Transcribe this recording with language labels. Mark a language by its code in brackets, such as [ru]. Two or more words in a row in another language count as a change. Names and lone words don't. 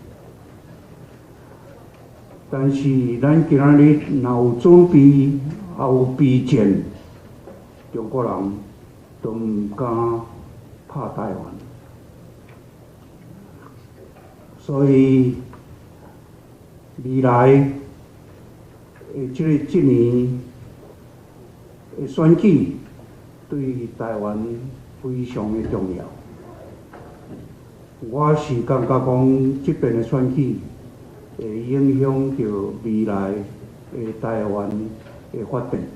[nan] 但是咱今仔日若有准备，也有备战，中国人都唔敢拍台湾。所以未来的这年的选举，对台湾非常的重要。我是感觉讲，这边的选举会影响到未来的台湾的发展。